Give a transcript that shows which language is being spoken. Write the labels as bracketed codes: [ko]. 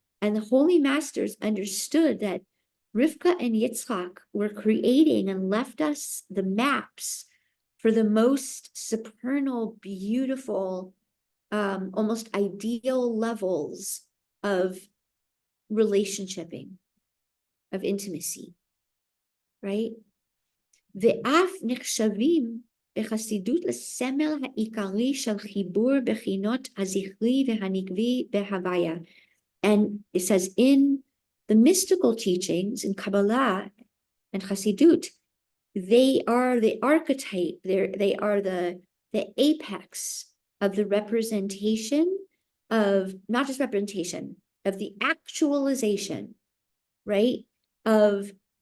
[en] And the holy masters understood that Rivkah and Yitzchak were creating and left us the maps for the most supernal, beautiful, almost ideal levels of relationshiping, of intimacy, right? [he] ואף נחשבים בחסידות לסמל העיקרי של חיבור בחינות הזכרי והנקבי בהוויה. [en] And it says in the mystical teachings in Kabbalah and Chassidut, they are the archetype, they are the apex of the representation of, not just representation, of the actualization, right, of